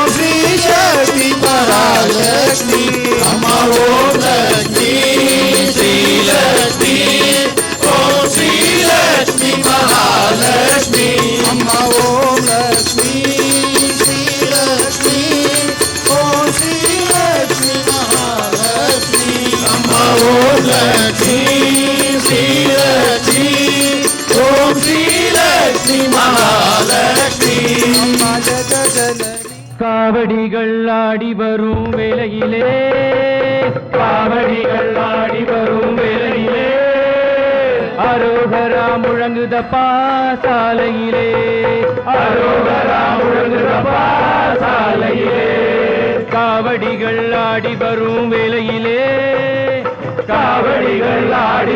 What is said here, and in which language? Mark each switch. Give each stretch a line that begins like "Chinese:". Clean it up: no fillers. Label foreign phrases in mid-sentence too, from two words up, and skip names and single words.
Sanskrit: श्री शक्ति महालक्ष्मी अम्मा ओम लक्ष्मी श्री लक्ष्मी ओम श्री लक्ष्मी महालक्ष्मी अम्मा ओम लक्ष्मी श्री लक्ष्मी ओम श्री लक्ष्मी महालक्ष्मी अम्मा ओम लक्ष्मी श्री लक्ष्मी ओम श्री लक्ष्मी महालक्ष्मी अम्मा जगज्जननी
Tamil: காவடிகள் ஆடி வரும் வேளையிலே காவடிகள் ஆடி வரும் வேளையிலே அரோகரா முழங்குதப்பா சாலையிலே அரோகரா முழங்குதப்பா சாலையிலே காவடிகள் ஆடி வரும் வேளையிலே காவடிகள் ஆடி